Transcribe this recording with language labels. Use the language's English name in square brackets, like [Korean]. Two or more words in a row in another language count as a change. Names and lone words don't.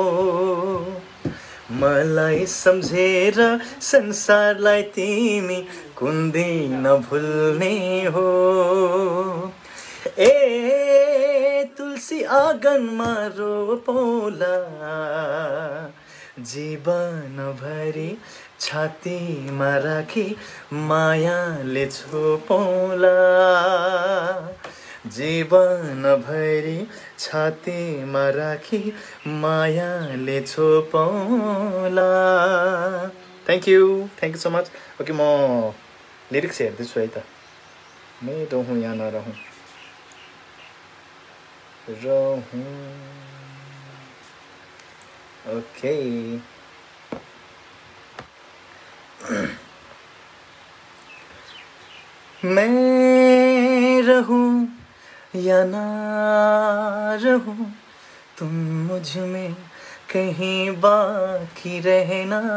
[Nepali] मलाई सम्झेर संसारलाई तिमी कुन दिन भुल्ने हो ए तुलसी आँगनमा रोपौँला जीवनभरि छातीमा राखी मायाले छोपौँला जीवनभरि छातीमा राखी मायाले छोपौँला [English] thank you so much okay [Nepali] म लिरिक्स हेर्दैछु है त [Hindi] मैं रहूँ या नरहूँ रहूँ ओके मैं रहूं या ना रहूं तुम मुझ में कहीं बाकी रहना